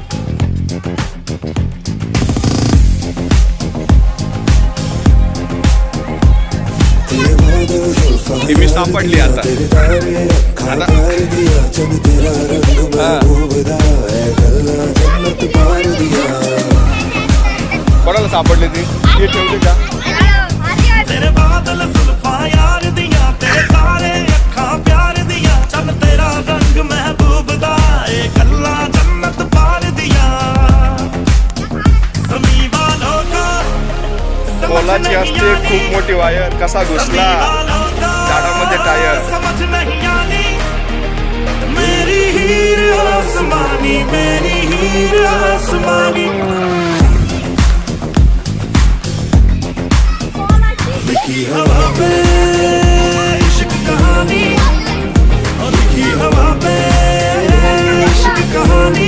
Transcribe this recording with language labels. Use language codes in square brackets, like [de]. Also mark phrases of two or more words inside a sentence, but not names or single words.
[mr] ती मी सापडली आता. कोणाला सापडली ती ठेवली का? [pa] ਤੇਰੇ ਬੱਦਲ ਜ਼ੁਲਫ਼ਾਂ ਯਾਰ ਦੀਆਂ, ਤੇਰੇ ਤਾਰੇ ਅੱਖਾਂ ਪਿਆਰ ਦੀਆਂ, ਚੱਲ ਤੇਰਾ ਰੰਗ ਮਹਿਬੂਬ ਦਾ ਏ ਗੱਲਾਂ ਜੰਨਤ ਪਾਰ ਦੀਆਂ. [hi] समी वालों का [mr] पोलाची असते खूप मोठी वायर, कसा घुसला झाडामध्ये टायर. [pa] ਸਮਝ ਨਹੀਂ ਆਣੀ ਮੇਰੀ ਹੀਰ ਆਸਮਾਨੀ, ਮੇਰੀ ਹੀਰ ਆਸਮਾਨੀ. ਲਿਖੀ ਹਵਾ ਪੇ ਇਸ਼ਕ ਕਹਾਣੀ, ਲਿਖੀ ਹਵਾ ਪੇ ਇਸ਼ਕ ਕਹਾਣੀ.